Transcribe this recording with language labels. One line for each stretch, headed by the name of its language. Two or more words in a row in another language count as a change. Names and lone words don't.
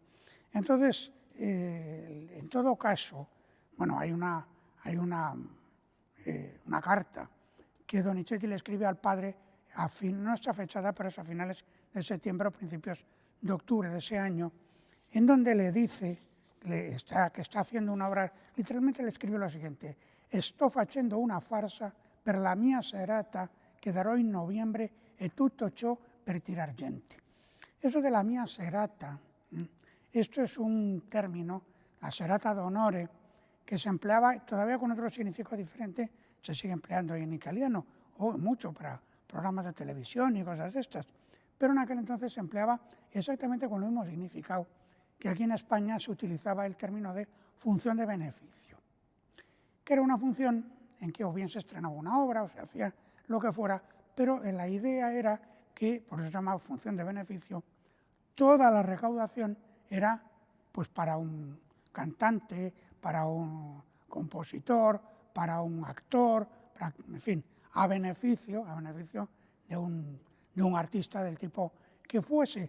Spanish: Entonces, en todo caso, bueno, hay una carta que Donizetti le escribe al padre, no está fechada, pero es a finales de septiembre o principios de octubre de ese año, en donde le dice que está haciendo una obra, literalmente le escribe lo siguiente:
Italian: «Sto facendo una farsa per la mia serata che darò in novembre e tutto ciò per tirar gente».
Spanish: Eso de
Italian: la mia serata,
Spanish: esto es un término,
Italian: la serata d'onore,
Spanish: que se empleaba todavía con otro significado diferente, se sigue empleando hoy en italiano, o mucho para programas de televisión y cosas de estas, pero en aquel entonces se empleaba exactamente con el mismo significado que aquí en España se utilizaba el término de función de beneficio, que era una función en que o bien se estrenaba una obra o se hacía lo que fuera, pero la idea era que, por eso se llamaba función de beneficio, toda la recaudación era pues para un cantante, para un compositor, para un actor, en fin, a beneficio de un artista del tipo que fuese.